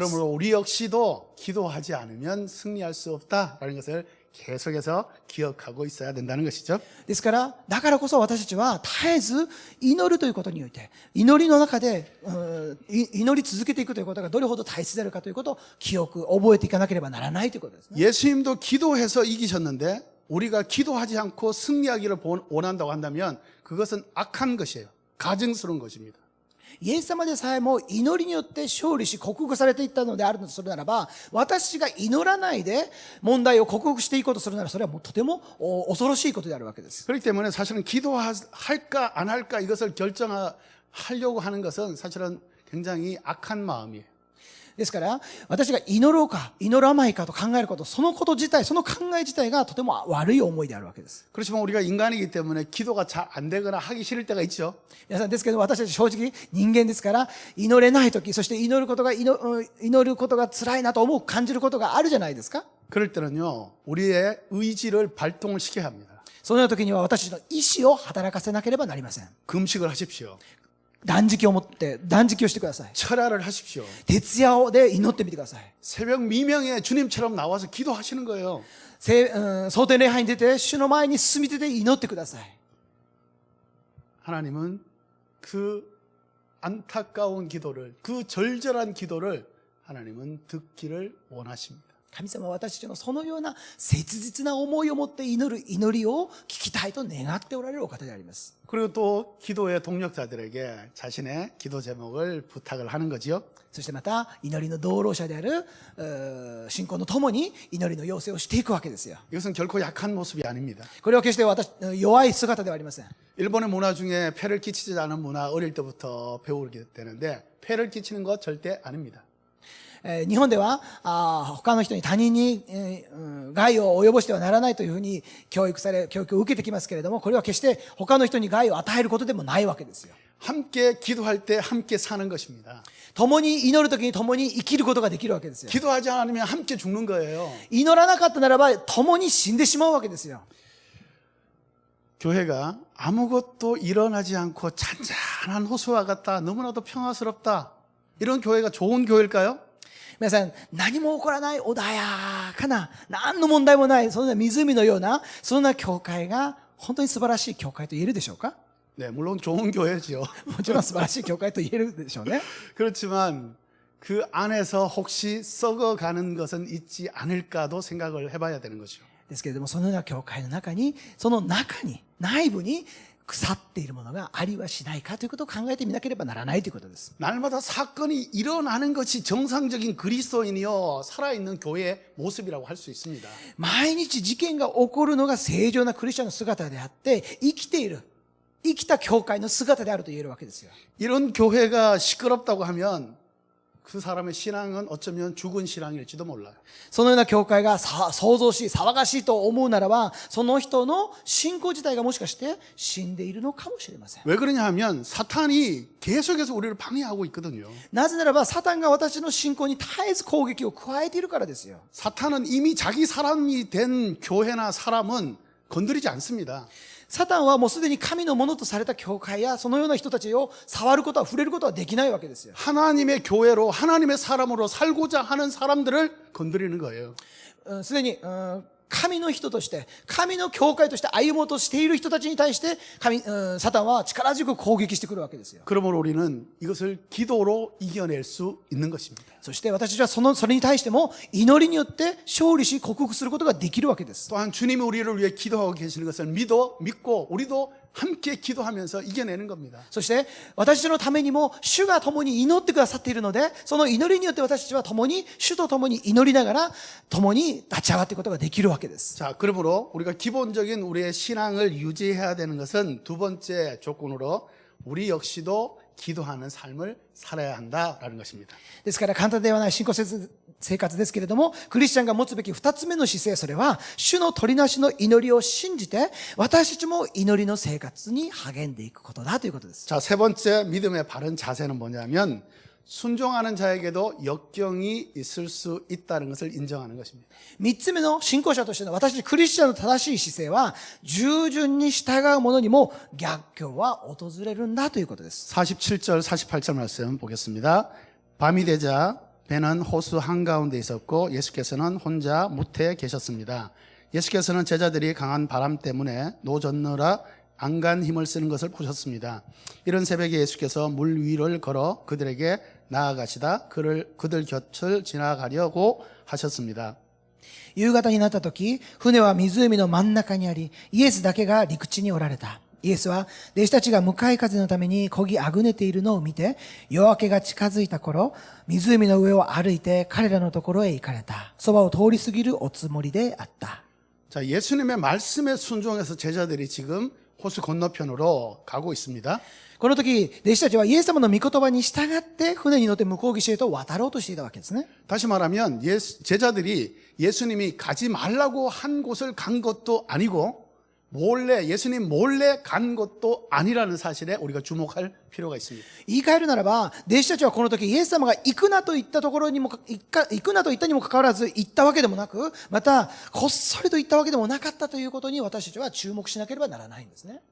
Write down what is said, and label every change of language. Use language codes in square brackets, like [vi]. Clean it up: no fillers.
[ko] 그러므로 우리 역시도 기도하지 않으면 승리할 수 없다라는 것을 계속해서 기억하고 있어야 된다는 것이죠. [ja] ですから、だからこそ私たちは絶えず祈るということにおいて、祈りの中で、祈り続けていくということがどれほど大切であるかということを記憶、覚えていかなければならないということですね。 [ko] 예수님도 기도해서 이기셨는데 우리가 기도하지 않고 승리하기를 원한다고 한다면 그것은 악한 것이에요. 가증스러운 것입니다. [ja] イエス様でさえも祈りによって勝利し克服されていったのであるとするならば、私が祈らないで問題を克服していこうとするなら、それはもうとても恐ろしいことであるわけです。 [ko] 그렇기 때문에 사실은 기도할까 안 할까 이것을 결정하려고 하는 것은 사실은 굉장히 악한 마음이에요. [ja] ですから、私が祈ろうか、祈らないかと考えること、そのこと自体、その考え自体がとても悪い思いであるわけです。 [ko] 그렇지만 우리가 인간이기 때문에 기도가 잘 안 되거나 하기 싫을 때가 있죠. [ja] 皆さんですけど、私たち正直人間ですから、祈れないとき、そして祈ることが辛いなと感じることがあるじゃないですか。 [ko] 그럴 때는요, 우리의 의지를 발동을 시켜야 합니다. [ja] そのような時には私たちの意志を働かせなければなりません。 [ko] 금식을 하십시오. [ja] 断食を持って、断食をしてください。 [ko] 철야를 하십시오. [ja] 徹夜で祈ってみてください。 [ko] 새벽 미명에 주님처럼 나와서 기도하시는 거예요. [ja] 蒼天礼拝に出て、主の前に進み出て祈ってください。 [ko] 하나님은 그 안타까운 기도를, 그 절절한 기도를 하나님은 듣기를 원하십니다. [ja] 神様は私たちのそのような切実な思いを持って祈る祈りを聞きたいと願っておられるお方であります。 [ko] 그리고 또 기도의 동력자들에게 자신의 기도 제목을 부탁을 하는 거지요. [ja] そしてまた祈りの道路者である信仰のともに祈りの要請をしていくわけですよ。 [ko] 이것은 결코 약한 모습이 아닙니다. [ja] これは決して弱い姿ではありません。 [ko] 일본의 문화 중에 폐를 끼치지 않은 문화 어릴 때부터 배우게 되는데 폐를 끼치는 것 절대 아닙니다. [ja] 日本では他の人に他人に害を及ぼしてはならないというふうに教育を受けてきますけれども、これは決して他の人に害を与えることでもないわけですよ。 [ko] 함께 기도할 때 함께 사는 것입니다. [ja] 共に祈るときに共に生きることができるわけですよ。 [ko] 기도하지 않으면 함께 죽는 거예요. [ja] 祈らなかったならば共に死んでしまうわけですよ。 [ko] 교회가 아무것도 일어나지 않고 잔잔한 호수와 같다, 너무나도 평화스럽다, 이런 교회가 좋은 교회일까요? [ja] 皆さん、何も起こらない穏やかな、何の問題もない、そんな湖のような、そんな教会が本当に素晴らしい教会と言えるでしょうか？ [ko] 네, 물론 좋은 교회죠. [ja] もちろん素晴らしい教会と言えるでしょうね。 [ko] 그렇지만 그 안에서 혹시 썩어가는 것은 있지 않을까도 생각을 해봐야 되는 거죠. [ja] ですけれども、そのような教会の中に、その中に、内部に腐っているものがありはしないかということを考えてみなければならないということです。 [ko] 날마다 사건이 일어나는 것이 정상적인 그리스도인이요 살아있는 교회의 모습이라고 할 수 있습니다. [ja] 毎日事件が起こるのが正常なクリスチャンの姿であって、生きている、生きた教会の姿であると言えるわけですよ。 [ko] 이런 교회가 시끄럽다고 하면 그 사람의 신앙은 어쩌면 죽은 신앙일지도 몰라요. [ja] そのような教会が騒々しい、騒がしいと思うならば、その人の信仰自体がもしかして死んでいるのかもしれません。 [ko] 왜 그러냐 하면 사탄이 계속해서 우리를 방해하고 있거든요. [ja] なぜならば、サタンが私の信仰に絶えず攻撃を加えているからですよ。 [ko] 사탄은 이미 자기 사람이 된 교회나 사람은 건드리지 않습니다. [ja] サタンはもうすでに神のものとされた教会やそのような人たちを触ることは触れることはできないわけですよ。 [ko] 하나님의 교회로 하나님의 사람으로 살고자 하는 사람들을 건드리는 거예요. [ja] すでに神の人として、神の教会として歩もうとしている人たちに対してサタンは力強く攻撃してくるわけですよ。 [ko] 그러므로 우리는 이것을 기도로 이겨낼 수 있는 것입니다. [ja] そして私たちはそれに対しても祈りによって勝利し克服することができるわけです。 [ko] 또한 주님이 우리를 위해 기도하고 계시는 것을 믿고 우리도 함께 기도하면서 이겨내는 겁니다. [ja] そして私たちのためにも主が共に祈ってくださっているので、その祈りによって私たちは主と共に祈りながら共に立ち上がっていくことができるわけです。 [ko] 자, 그러므로 우리가 기본적인 우리의 신앙을 유지해야 되는 것은 두 번째 조건으로 우리 역시도 기도하는 삶을 살아야 한다라는 것입니다. [ja] ですから簡単ではない信仰生活ですけれども、クリスチャンが持つべき二つ目の姿勢、それは主の取りなしの祈りを信じて私たちも祈りの生活に励んでいくことだということです。 [ko] 자, 세 번째 믿음의 바른 자세는 뭐냐면 순종하는 자에게도 역경이 있을 수 있다는 것을 인정하는 것입니다. [ja] 三つ目の信仰者としての私たちクリスチャンの正しい姿勢は、従順に従う者にも逆境は訪れるんだということです。 [ko] 47절 48절 말씀 보겠습니다. 밤이 되자 배는 호수 한가운데 있었고 예수께서는 혼자 무태에 계셨습니다. 예수께서는 제자들이 강한 바람 때문에 노젓느라 안간 힘을 쓰는 것을 보셨습니다. 이런 새벽에 예수께서 물 위를 걸어 그들에게 나아가시다 그들 곁을 지나가려고 하셨습니다. [ja] 夕方になった時、船は湖の真ん中にあり、イエスだけが陸地におられた。イエスは弟子たちが向かい風のために漕ぎあぐねているのを見て、夜明けが近づいた頃、湖の上を歩いて彼らのところへ行かれた。そばを通り過ぎるおつもりであった。 [ko] 자, 예수님의 말씀에 순종해서 제자들이 지금 호수 건너편으로 가고 있습니다. [ja] この時、弟子たちはイエス様の御言葉に従って船に乗って向こう岸へと渡ろうとしていたわけですね。 [ko] 다시 말하면 제자들이 예수님이 가지 말라고 한 곳을 간 것도 아니고 예수님 몰래 간 것도 아니라는 사실에 우리가 주목할 필요가 있습니다. [ja] 言い換えるならば、弟子たちはこの時、イエス様が行くなと言ったところにも、行くなと言ったにもかかわらず、行ったわけでもなく、また、こっそりと言ったわけでもなかったということに私たちは注目しなければならないんですね。